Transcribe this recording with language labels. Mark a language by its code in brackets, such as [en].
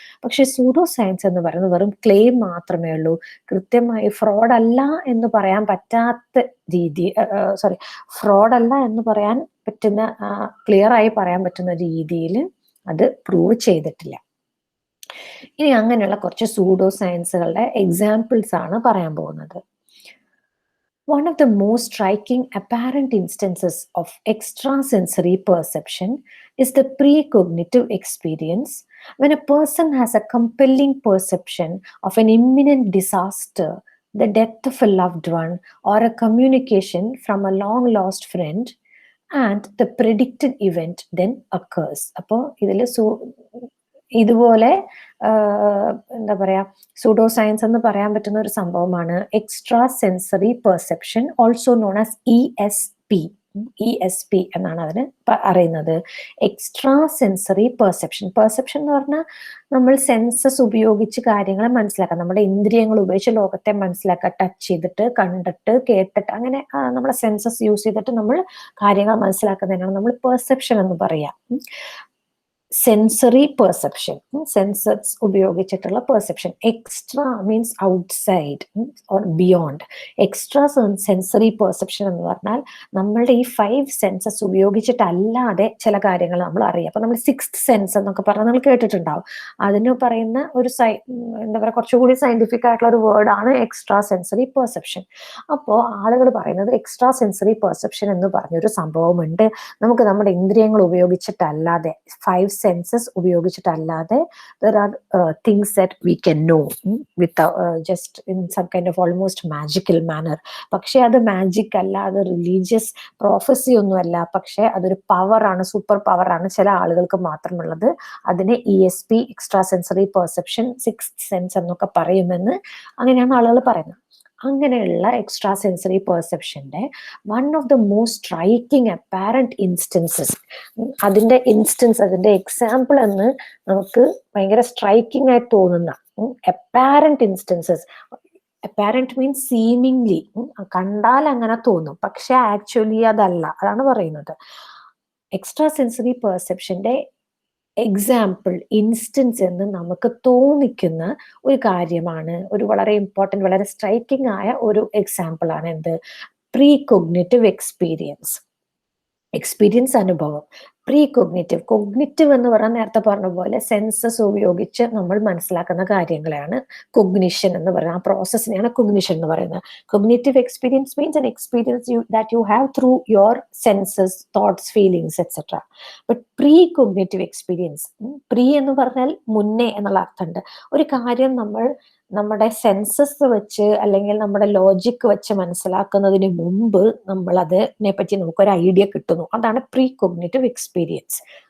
[ml] പക്ഷെ pseudo science എന്ന് പറയുന്നത് വെറും ക്ലെയിം മാത്രമേ ഉള്ളൂ. കൃത്യമായി ഫ്രോഡ് അല്ല എന്ന് പറയാൻ പറ്റാത്ത രീതി, ഫ്രോഡ് അല്ല എന്ന് പറയാൻ പറ്റുന്ന, ക്ലിയർ ആയി പറയാൻ പറ്റുന്ന രീതിയിൽ അത് പ്രൂവ് ചെയ്തിട്ടില്ല. ഇനി അങ്ങനെയുള്ള കുറച്ച് സൂഡോ സയൻസുകളുടെ എക്സാമ്പിൾസ് ആണ് പറയാൻ പോകുന്നത്. [en] One of the most striking apparent instances of extrasensory perception is the precognitive experience, when a person has a compelling perception of an imminent disaster, the death of a loved one, or a communication from a long lost friend, and the predicted event then occurs. [ml] അപ്പോൾ ഇതിൽ ഇതുപോലെ എന്താ പറയാ, pseudo science എന്ന് പറയാൻ പറ്റുന്ന ഒരു സംഭവമാണ് extra sensory perception, [en] Also known as ESP. [ml] ESP എന്നാണ് അതിന് അറിയുന്നത്. Extra sensory perception. പെർസെപ്ഷൻ എന്ന് പറഞ്ഞാൽ നമ്മൾ സെൻസസ് ഉപയോഗിച്ച് കാര്യങ്ങളെ മനസ്സിലാക്കാം, നമ്മുടെ ഇന്ദ്രിയങ്ങൾ ഉപയോഗിച്ച് ലോകത്തെ മനസ്സിലാക്കുക. ടച്ച് ചെയ്തിട്ട്, കണ്ടിട്ട്, കേട്ടിട്ട്, അങ്ങനെ നമ്മളെ സെൻസസ് യൂസ് ചെയ്തിട്ട് നമ്മൾ കാര്യങ്ങൾ മനസ്സിലാക്കുന്നതിനാണ് നമ്മൾ പെർസെപ്ഷൻ എന്ന് പറയാം. സെൻസറി പെർസെപ്ഷൻ, സെൻസസ് ഉപയോഗിച്ചിട്ടുള്ള perception. [en] Extra means outside or beyond. [ml] Extra sensory perception എന്ന് പറഞ്ഞാൽ നമ്മളുടെ ഈ 5 സെൻസസ് ഉപയോഗിച്ചിട്ടല്ലാതെ ചില കാര്യങ്ങൾ നമ്മൾ അറിയാം. അപ്പൊ നമ്മൾ 6th സെൻസ് എന്നൊക്കെ പറഞ്ഞാൽ നമ്മൾ കേട്ടിട്ടുണ്ടാവും. അതിന് പറയുന്ന ഒരു എന്താ പറയുക, കുറച്ചുകൂടി സയന്റിഫിക് ആയിട്ടുള്ള ഒരു വേർഡാണ് എക്സ്ട്രാ സെൻസറി പെർസെപ്ഷൻ. അപ്പോൾ ആളുകൾ പറയുന്നത് എക്സ്ട്രാ സെൻസറി പെർസെപ്ഷൻ എന്ന് പറഞ്ഞൊരു സംഭവമുണ്ട്. നമുക്ക് നമ്മുടെ ഇന്ദ്രിയങ്ങൾ ഉപയോഗിച്ചിട്ടല്ലാതെ, 5 census ഉപയോഗിച്ചിട്ടല്ലാതെ, [en] there are things that we can know without just in some kind of almost magical manner. [ml] പക്ഷെ അത് മാജിക് അല്ല, അത് റിലീജിയസ് പ്രോഫസി ഒന്നുമല്ല, പക്ഷെ അതൊരു പവറാണ്, സൂപ്പർ പവറാണ് ചില ആളുകൾക്ക് മാത്രമുള്ളത്. അതിനെ ESP, extra sensory perception, 6th sense എന്നൊക്കെ പറയുമെന്ന് അങ്ങനെയാണ് ആളുകൾ പറയുന്നത്. അങ്ങനെയുള്ള extra sensory പെർസെപ്ഷന്റെ [en] one of the most striking apparent instances, [ml] അതിന്റെ എക്സാമ്പിൾ എന്ന് നമുക്ക് ഭയങ്കര സ്ട്രൈക്കിംഗ് ആയി തോന്നുന്ന apparent instances. [en] apparent means seemingly, [ml] കണ്ടാൽ അങ്ങനെ തോന്നും, പക്ഷെ ആക്ച്വലി അതല്ല, അതാണ് പറയുന്നത്. എക്സ്ട്രാ സെൻസറി പെർസെപ്ഷന്റെ എക്സാമ്പിൾ, ഇൻസ്റ്റൻസ് എന്ന് നമുക്ക് തോന്നിക്കുന്ന ഒരു കാര്യമാണ്, ഒരു വളരെ ഇമ്പോർട്ടന്റ്, വളരെ സ്ട്രൈക്കിംഗ് ആയ ഒരു എക്സാമ്പിൾ ആണ് എന്ത്? Pre cognitive experience. അനുഭവം. പ്രീ കൊഗ്നിറ്റീവ് എന്ന് പറഞ്ഞാൽ നേരത്തെ പറഞ്ഞ പോലെ സെൻസസ് ഉപയോഗിച്ച് നമ്മൾ മനസ്സിലാക്കുന്ന കാര്യങ്ങളെയാണ് കൊഗ്നിഷൻ എന്ന് പറയുന്നത്. ആ പ്രോസസ്സിനെയാണ് കൊഗ്നിഷൻ എന്ന് പറയുന്നത്. [en] Cognitive experience means an experience that you have through your senses, thoughts, feelings, etc. [ml] But pre cognitive experience, pre എന്ന് പറഞ്ഞാൽ മുന്നേ എന്നുള്ള അർത്ഥമുണ്ട്. ഒരു കാര്യം നമ്മൾ നമ്മുടെ സെൻസസ് വെച്ച് അല്ലെങ്കിൽ നമ്മുടെ ലോജിക് വെച്ച് മനസ്സിലാക്കുന്നതിന് മുമ്പ് നമ്മൾ അതിനെ പറ്റി നമുക്കൊരു ഐഡിയ കിട്ടുന്നു, അതാണ് പ്രീ കൊഗ്നിറ്റീവ് എക്സ്പീരിയൻസ്.